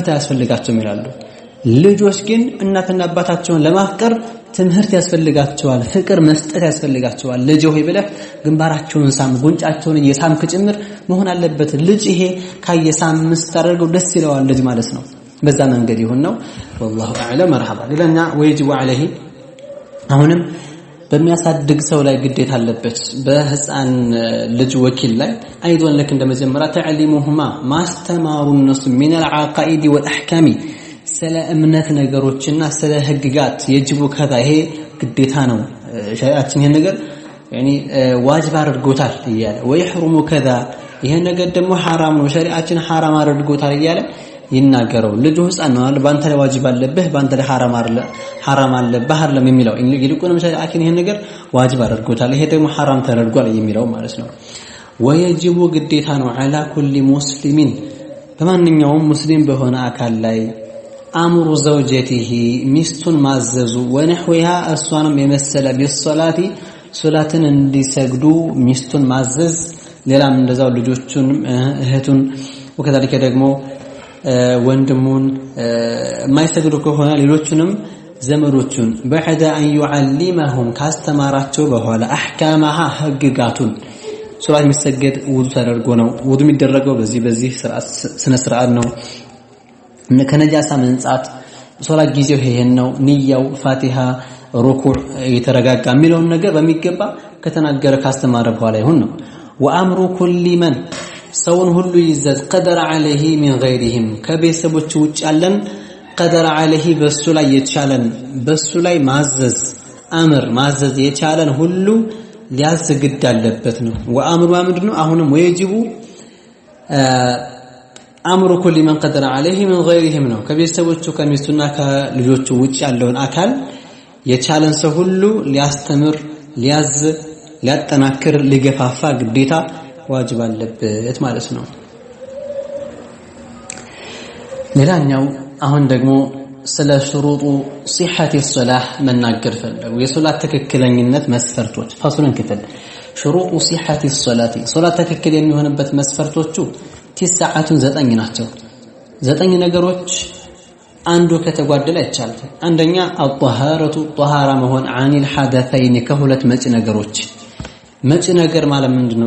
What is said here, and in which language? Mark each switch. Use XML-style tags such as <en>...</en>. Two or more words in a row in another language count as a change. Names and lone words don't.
<am>አያስፈልጋቸውም ይላሉ። ልጆች ግን እናትና አባታቸውን ለማፍቀር ትምህርት ያስፈልጋቸዋል፣ ፍቅር መስጠት ያስፈልጋቸዋል። ልጅ ሆይ ብለህ ግንባራቸውን ሳም፣ ጉንጫቸውን እየሳምክ ጭምር መሆን አለበት። ልጅ ይሄ ካየሳም ስታደርገው ደስ ይለዋል ልጅ ማለት ነው። በዛ መንገድ ይሁን ነው።</am> <ar>والله اعلم مرحبا لنا ويجب</ar> <am>عليه አሁንም በሚያሳድግ ሰው ላይ ግዴታ አለበት በህፃን ልጅ ወኪል ላይ አይዶን ለክ እንደመጀመሪያ ተዕሊሙሁማ ማስተማሩ</am> <ar>الناس من العقائد والاحكام</ar> <am>ስለ እምነት ነገሮችና ስለ ህግጋት የጅቡ ከዛ ይሄ ግዴታ ነው። ሸሪዓችን ይሄን ነገር يعني ዋጅብ አድርጎታል እያለ ወይሕሩሙ ከዛ ይሄ ነገር ደግሞ حرام ነው ሸሪዓችን حرام አድርጎታል እያለ ይናገረው። ልጅ ህፃን ነው አይደል? ባንተ ላይ ዋጅብ አለብህ፣ ባንተ ላይ حرام አለብህ አይደለም የሚለው። ይልቁንም ሸሪዓችን ይሄን ነገር ዋጅብ አድርጎታል፣ ይሄ ደግሞ حرام ተደርጓል የሚለው ማለት ነው። ወየጅቡ ግዴታ ነው</am> <ar>على كل مسلم</ar> <am>በማንኛውም ሙስሊም በሆነ አካል ላይ</am> <ar>أمر زوجته</ar> <am>ሚስቱን ማዘዙ ወነህዊሃ እሷንም የመሰለ ቢሶላቲ ሶላትን እንዲሰግዱ ሚስቱን ማዘዝ፣ ሌላም እንደዛው ልጆቹን እህቱን ወከዛልከ ደግሞ ወንድሙን የማይሰግዱ ከሆነ ሌሎቹንም ዘመዶቹን</am> <ar>بعد ان يعلمهم</ar> <am>ካስተማራቸው በኋላ احكامها ህግጋቱን ሶላት የሚሰገድ ውዱ ተደርጎ ነው። ውዱ የሚደረገው በዚህ ስነ ስርዓት ነው። ከነጃሳ መንጻት ሶላት ጊዜው ይሄን ነው። ንያው ፋቲሃ ሩኩዕ የተረጋጋ የሚለውን ነገር በሚገባ ከተናገረ ካስተማረ በኋላ ይሁን ነው።</am> <ar>وأمر كل من</ar> <am>ሰውን ሁሉ ይዘዝ</am> <ar>قدر عليه من غيرهم</ar> <am>ከቤተሰቦች ውጭ ያለን</am> <ar>قدر عليه</ar> <am>በሱ ላይ የቻለን በሱ ላይ ማዘዝ የቻለን ሁሉ ሊያዝግድ አለበት ነው። ወአምሩ ምንድነው? አሁንም</am> <ar>ويجب أمر كل من قدر عليه من غيرهم</ar> <am>ነው። ከቤተሰቦቹ ከሚስቱና ከልጆቹ ውጭ ያለውን አካል የቻለን ሰው ሁሉ ሊያስተምር፣ ሊያዝ፣ ሊያጠናክር፣ ሊገፋፋ ግዴታ ዋጅብ አለበት ማለት ነው። ሌላኛው አሁን ደግሞ ስለ</am> <ar>شروط صحة الصلاة</ar> <am>መናገር ፈለጉ። የሶላት ትክክለኝነት መስፈርቶች ፋሱልን ክፍል</am> <ar>شروط صحة الصلاة</ar> <am>ሶላት ትክክል የሚሆንበት መስፈርቶቹ 9 ናቸው። 9 ነገሮች አንዱ ከተጓደለ አይቻልም። አንደኛ አጧሃረቱ ጧሃራ መሆን</am> <ar>عن الحدثين</ar> <am>ከሁለት መጪ ነገሮች። መጪ ነገር ማለት ምንድነው?</am>